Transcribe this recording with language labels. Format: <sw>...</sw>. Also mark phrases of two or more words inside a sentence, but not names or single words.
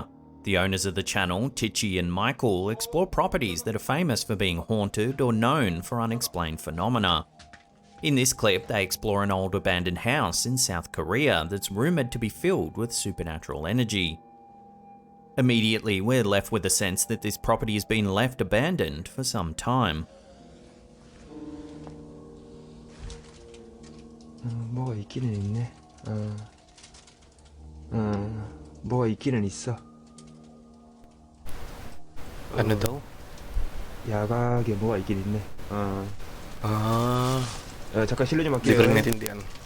<en>The owners of the channel, Tichi and Michael, explore properties that are famous for being haunted or known for unexplained phenomena. In this clip, they explore an old abandoned house in South Korea that's rumoured to be filled with supernatural energy. Immediately, we're left with a sense that this property has been left abandoned for some time.</en> <ko>뭐가 있기는 있네. 뭐가 있기는 있어.</ko> <tl>Ano daw?</tl> <ko>야각에 뭐가 있긴 있네. Ah, 잠깐 실례 좀</ko> <tl>di</tl> <ko>할게요.</ko> <tl>ko rin naintindihan.</tl>